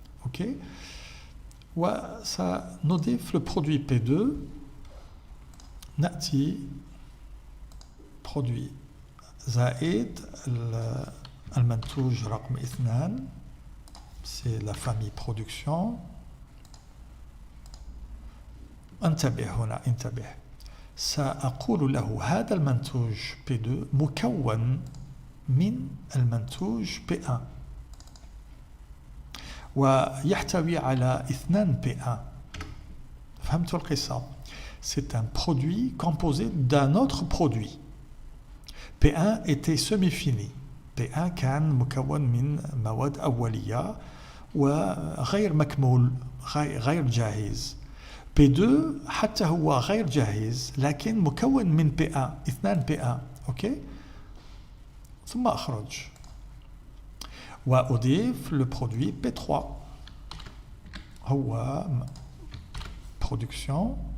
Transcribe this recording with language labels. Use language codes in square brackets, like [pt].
[ar] ok, وسنضيف le produit P2. نأتي produit زائد المنتوج رقم 2, [fr] c'est la famille production. [ar] انتبه سأقول له هذا المنتوج P2 مكون من المنتوج P1 ويحتوي على 2 P1. فهمتوا القصة؟ [fr] c'est un produit composé d'un autre produit. P1 était semi-fini. [ar] P1 كان مكون من مواد أولية وغير مكمول, غير جاهز. P2 حتى هو غير جاهز لكن مكون من P1, 2 P1. اوكي, ثم أخرج وأضيف le produit P3 هو production